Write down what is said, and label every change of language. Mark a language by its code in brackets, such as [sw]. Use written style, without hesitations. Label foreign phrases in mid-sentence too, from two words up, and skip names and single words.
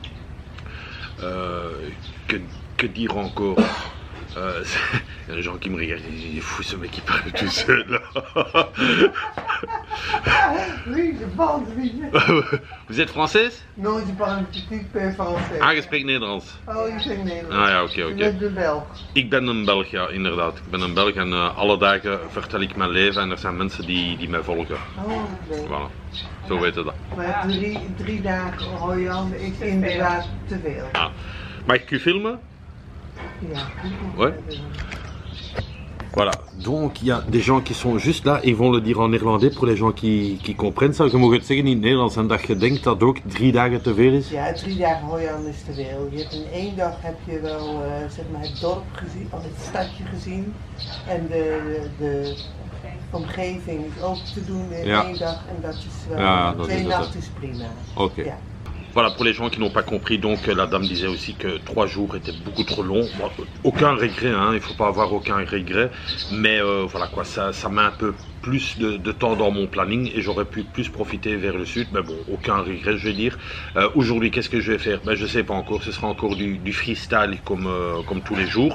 [fr] Que dire encore? Il y a des gens qui me regardent, il est fou ce mec qui parle tout seul là. Oui, je parle, oui. Vous êtes française? Non, je parle een petit peu français. [nl] Ah, je spreekt Nederlands. Oh, je spreekt Nederlands. Ah ja, oké. Je bent de Belg. Ik ben een Belg, ja, inderdaad. Ik ben een Belg en alle dagen vertel ik mijn leven en er zijn mensen die mij volgen. Oh, leuk. Voilà, zo weten dat. Maar 3 dagen Hoi An is inderdaad te veel. Ah. Mag ik u filmen? Ja. [fr] Ouais. Voilà, donc il y a des gens qui sont juste là, ils vont le dire en néerlandais pour les gens qui comprennent ça. [nl] Je mag het zeggen in het Nederlands en dat je denkt dat ook 3 dagen te veel is. Ja, 3 dagen Hoi An is te veel. Je hebt in 1 dag heb je wel zeg maar het dorp gezien, of het stadje gezien. En de omgeving is ook te doen in 1 dag en dat is wel, ja, 2 nachten is prima. Oké. Ja. [fr] Voilà, pour les gens qui n'ont pas compris, donc la dame disait aussi que 3 jours étaient beaucoup trop longs. Bon, aucun regret, hein, il ne faut pas avoir aucun regret, mais voilà quoi, ça met un peu plus de temps dans mon planning et j'aurais pu plus profiter vers le sud, mais bon, aucun regret je vais dire. Aujourd'hui, qu'est-ce que je vais faire? Ben, je ne sais pas encore, ce sera encore du freestyle comme tous les jours.